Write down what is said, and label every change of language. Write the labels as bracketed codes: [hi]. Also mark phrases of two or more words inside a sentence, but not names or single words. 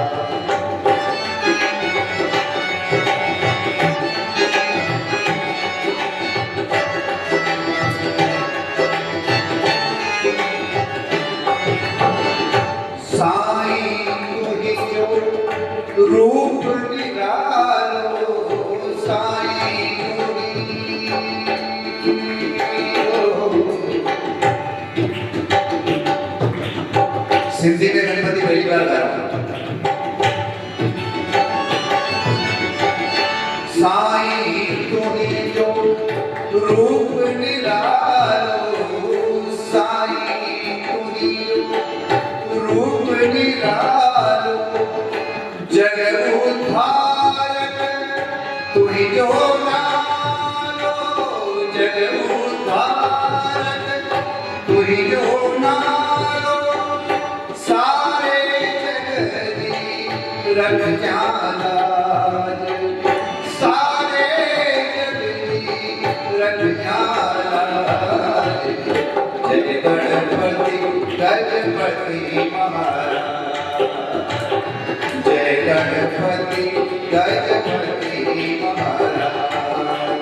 [sd] साईं तुहि जो रूप निरालो, [hi] साईं सिंधी में गणपति पहली बार गा रहा हूं। [sd] साईं तुहि जो रूप निरालो, साईं तुहि जो रूप निरालो, जग उद्धारक तुहि जो नालो, जग उद्धारक तुहि जो नालो, सारे जगदी रख जाला, सारे जगदी रख जाला। जय गणपति गजपति महाराज, जय गणपति गजपति महाराज।